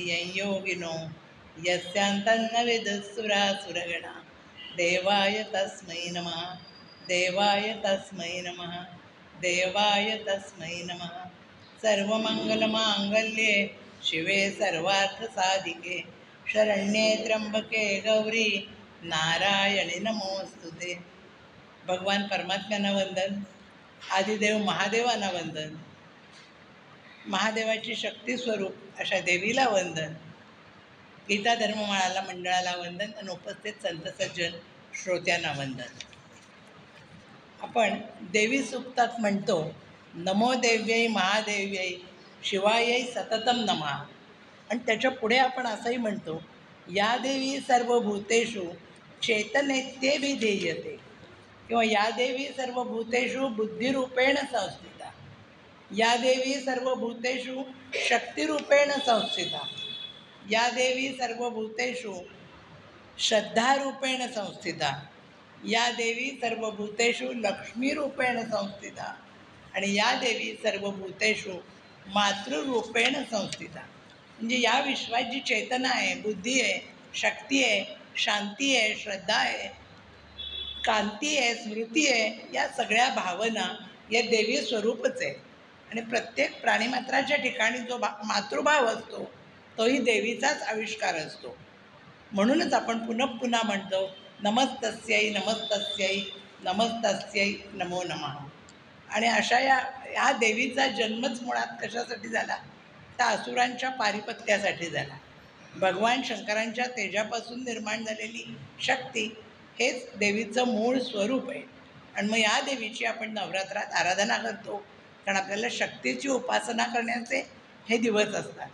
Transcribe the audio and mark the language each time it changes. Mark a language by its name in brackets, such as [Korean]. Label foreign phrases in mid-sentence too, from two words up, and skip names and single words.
[Sanskrit] यं योगिनो यस्यान्तन्न विदुःसुरासुरगणा देवाय तस्मै नमः देवाय तस्मै नमः देवाय तस्मै नमः सर्वमङ्गलमाङ्गल्ये शिवे सर्वार्थसाधिके शरण्ये त्र्यंबके गौरी नारायणी नमोस्तुते. [Marathi] भगवान परमात्म्यांना वंदन, आदिदेव महादेवांना वंदन, महादेवाची शक्ती स्वरूप अशा देवीला वंदन, गीता धर्ममाळाला मंडळाला वंदन आणि उपस्थित संत सज्जन श्रोत्यांना वंदन. आपण देवी सुक्तात म्हणतो, [Sanskrit] नमो देव्यै महादेव्यै शिवायै सततम नमः. [Marathi] आणि त्याच्या पुढे आपण असंही म्हणतो, [Sanskrit] या देवी सर्वभूतेषु चैतन्येत्यभिधीयते, किंवा या देवी सर्वभूतेषु बुद्धिरूपेण संस्थिता, या देवी सर्वभूतेषु शक्तिरूपेण संस्थिता, या देवी सर्वभूतेषु श्रद्धारूपेण संस्थिता, या देवी सर्वभूतेषु लक्ष्मीरूपेण संस्थिता आणि या देवी सर्वभूतेषु मातृरूपेण संस्थिता. [Marathi] म्हणजे या विश्वात जी चेतना आहे, बुद्धी आहे, शक्ती आहे, शांती आहे, श्रद्धा आहे, कांती आहे, स्मृती आहे, या सगळ्या भावना या देवी स्वरूपच आहे. आणि प्रत्येक प्राणीमात्राच्या ठिकाणी जो मातृभाव असतो तोही देवीचाच आविष्कार असतो. म्हणूनच आपण पुन्हा पुन्हा म्हणतो, [Sanskrit] नमस्तस्यै नमस्तस्यै नमस्तस्यै नमो नमः. [Marathi] आणि अशा या देवीचा जन्मच मुळात कशासाठी झाला, तर असुरांच्या पारिपत्यासाठी झाला. भगवान शंकरांच्या तेजापासून निर्माण झालेली शक्ती हेच देवीचं मूळ स्वरूप आहे. आणि मग या देवीची आपण नवरात्रात आराधना करतो, कारण आपल्याला शक्तीची उपासना करण्याचे हे दिवस असतात.